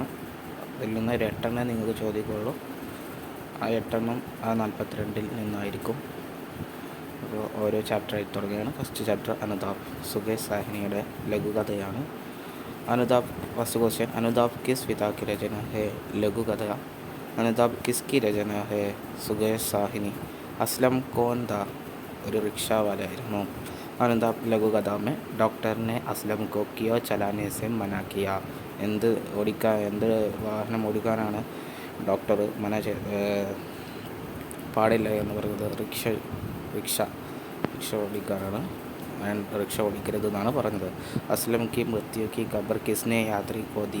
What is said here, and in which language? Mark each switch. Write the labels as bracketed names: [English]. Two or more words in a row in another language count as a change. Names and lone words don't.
[Malayalam] അതിൽ നിന്ന് 8 നിങ്ങൾക്ക് ചോദിക്കുള്ളൂ. ആ 8 ആ 42 നിന്നായിരിക്കും. അപ്പോൾ ഓരോ ചാപ്റ്ററായി തുടങ്ങുകയാണ്. [English] first chapter [Malayalam] അനുതാപ്, സുകേഷ് സാഹ്നിയുടെ ലഘുകഥയാണ്. [Hindi] അനുതാപ്. [English] first question, [Hindi] अनुताप किस पिता की रचना है? लघु कथा. अनुताप किसकी रचना है? [Malayalam] സുകേഷ് സാഹ്നി. [Hindi] असलम कौन था? [Malayalam] ഒരു റിക്ഷാവാലായിരുന്നു. [Hindi] अनुताप लघुकथा में डॉक्टर ने असलम को क्यों चलाने से मना किया? [Malayalam] എന്ത് വാഹനം ഓടിക്കാനാണ് ഡോക്ടർ പാടില്ല എന്ന് പറയുന്നത്? റിക്ഷ ഓടിക്കാനാണ്. റിക്ഷ ഓടിക്കരുതെന്നാണ് പറഞ്ഞത്. [Hindi] असलम की मृत्यु की खबर किसने यात्री को दी?